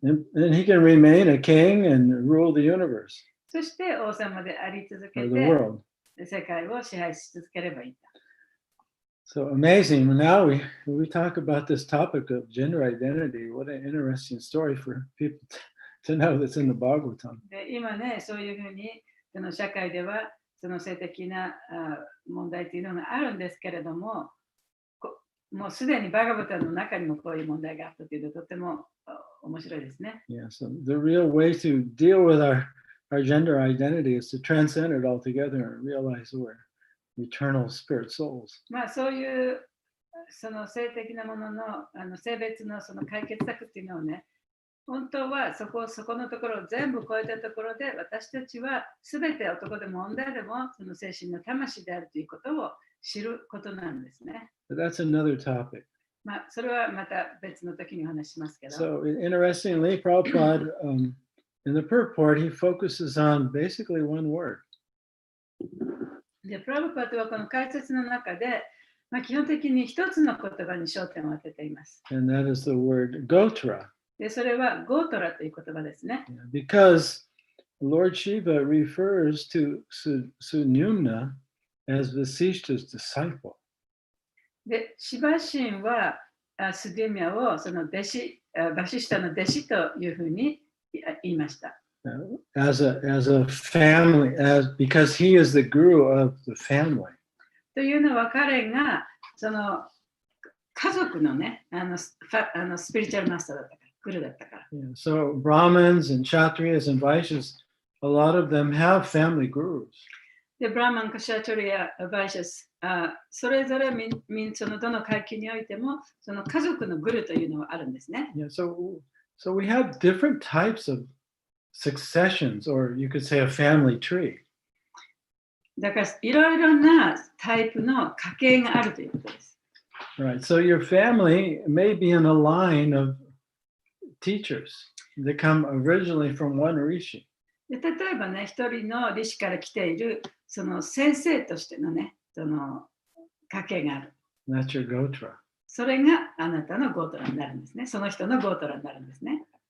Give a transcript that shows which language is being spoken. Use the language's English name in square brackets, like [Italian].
[English] Yeah, and he can remain a king and rule the universe [Japanese] そして王様であり続け [English] or the [Japanese] て、 [English] world. [Japanese] 世界を支配し続ければいい。 [English] So amazing. Now we talk about this topic of gender identity. What an interesting story for people to know that's in the Bhagavatam. [Japanese] で、今ね、そういうふうにその社会ではその性的な問題というのがあるんですけれども、もうすでにバガバタの中にもこういう問題があったというのはとても面白いですね。 [English] Yeah, so the real way to deal with our gender identity is to transcend it altogether and realize we're eternal spirit souls. [Japanese] まあそういうその性的なものの性別のその解決策っていうのをね、本当はそこのところを全部超えたところで私たちは全て男でも女でもその精神の魂であるということを知ることなんですね。 [English] But that's another topic. [Japanese] まあそれはまた別の時にお話しますけど。 [English] So interestingly, Prabhupada, in the purport, he focuses on basically one word. [Japanese] で、プラブパートはこの解説の中で、まあ、基本的に一つの言葉に焦点を当てています。 [English] And that is the word Gotra. [Japanese] で、それはゴートラという言葉ですね。 [English] Because Lord Shiva refers to Sunyumna as Vasishta's disciple. [Japanese] で、シバ神はスデュミャをその弟子、バシシタの弟子というふうに言いました。 [English] As a family, because he is the guru of the family. [Japanese] というのは彼がその家族のね、スピリチュアルマスターだったから、グルだったから。 [English] Yeah, so Brahmins and Kshatriyas and Vaishyas, a lot of them have family gurus. [Japanese] で、ブラーマン、カシャトリア、バイシャス、それぞれそのどの階級においても、その家族のグルというのはあるんですね。 [English] Yeah, so we have different types of successions, or you could say a family tree. [Japanese] だから、いろいろなタイプの家系があるということです。 [English] Right, so your family may be in a line of teachers that come originally from one rishi. [Japanese] で例えばね、一人の弟子から来ているその先生としてのね、その家系がある。 [English] That's your Gotra. [Japanese] それがあなたのゴートラになるんですね。その人のゴートラになるんですね。